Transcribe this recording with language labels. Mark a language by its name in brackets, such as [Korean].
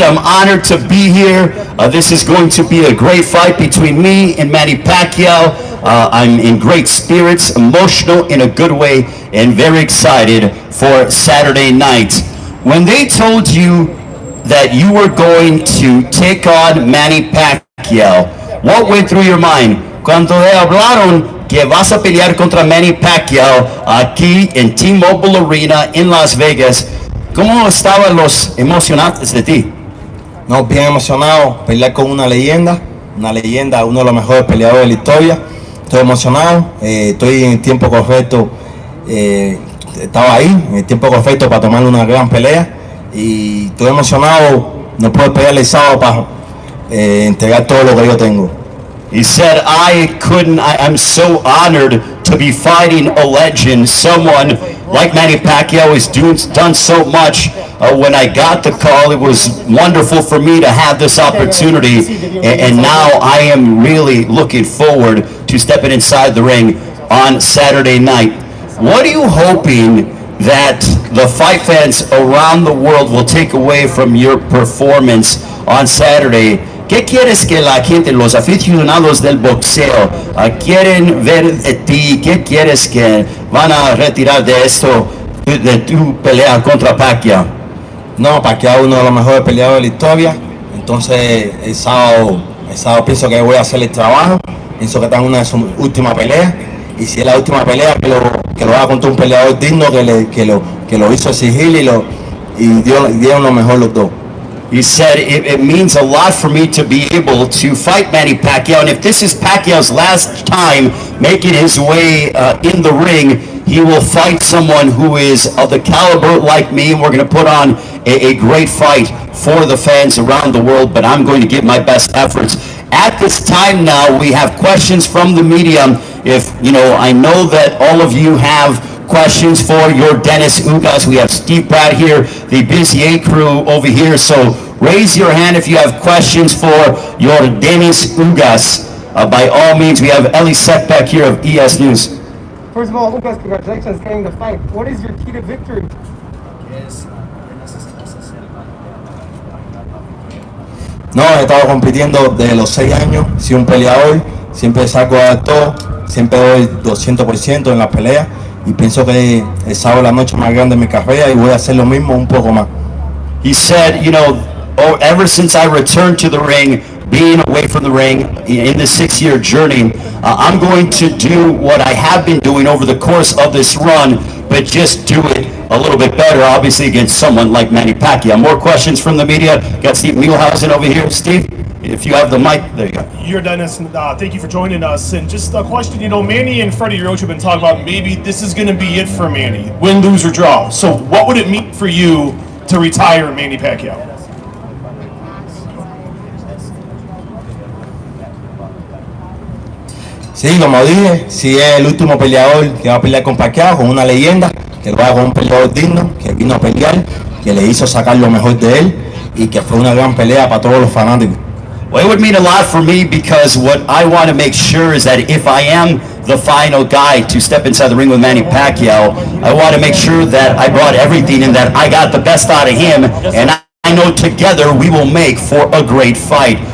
[English] I'm honored to be here. This is going to be a great fight between me and Manny Pacquiao. I'm in great spirits, emotional in a good way, and very excited for Saturday night. When they told you that you were going to take on Manny Pacquiao, what went through your mind? [Spanish] Cuando te hablaron que vas a pelear contra Manny Pacquiao aquí en T-Mobile Arena en Las Vegas, ¿cómo estaban los emocionantes de ti? No, bien emocionado, pelear con una leyenda, uno de los mejores peleadores de la historia. Estoy emocionado, estoy en el tiempo correcto, estaba ahí, en el tiempo correcto para tomar una gran pelea y estoy emocionado, no puedo pelear el sábado para entregar todo lo que yo tengo. [English] He said, I'm so honored to be fighting a legend, someone like Manny Pacquiao has done so much. When I got the call, it was wonderful for me to have this opportunity, and now I am really looking forward to stepping inside the ring on Saturday night. What are you hoping that the fight fans around the world will take away from your performance on Saturday? [Spanish] ¿Qué quieres que la gente, los aficionados del boxeo, quieren ver de ti? ¿Qué quieres que van a retirar de esto, de tu pelea contra Pacquiao? No, Pacquiao es uno de los mejores peleadores de la historia. Entonces el sábado pienso que voy a hacer el trabajo. Pienso que está en una de sus últimas peleas. Y si es la última pelea, que lo haga contra un peleador digno que lo hizo exigir y dieron lo mejor los dos. [English] He said it means a lot for me to be able to fight Manny Pacquiao, and if this is Pacquiao's last time making his way in the ring, he will fight someone who is of the caliber like me, and we're going to put on a great fight for the fans around the world, but I'm going to give my best efforts. At this time now, we have questions from the media. I know that all of you have questions for yordenis ugas. We have Steve Pratt here, the BCA crew over here, so raise your hand if you have questions for yordenis ugas. By all means, we have Ellie Setback here of ES News. First of all, Ugas, congratulations getting the fight. What is your key to victory? [Spanish] No, he estado compitiendo desde los 6 años, soy un peleador, siempre saco a todo, siempre doy 200% en las peleas. Y pienso que el sábado la noche más grande de mi carrera y voy a hacer lo mismo un poco más. [English] He said, ever since I returned to the ring, being away from the ring in this 6-year journey, I'm going to do what I have been doing over the course of this run, but just do it a little bit better, obviously against someone like Manny Pacquiao. More questions from the media. Got Steve Muehlhausen over here. Steve, if you have the mic, there you go. Yordenis, thank you for joining us. And just a question, Manny and Freddie Roach have been talking about maybe this is going to be it for Manny, win, lose, or draw. So what would it mean for you to retire Manny Pacquiao? [Spanish] Sí, como dije, si es el último peleador que va a pelear con Pacquiao, con una leyenda, que lo haga con un peleador digno, que vino a pelear, que le hizo sacar lo mejor de él y que fue una gran pelea para todos los fanáticos. [English] Well, it would mean a lot for me because what I want to make sure is that if I am the final guy to step inside the ring with Manny Pacquiao, I want to make sure that I brought everything and that I got the best out of him, and I know together we will make for a great fight.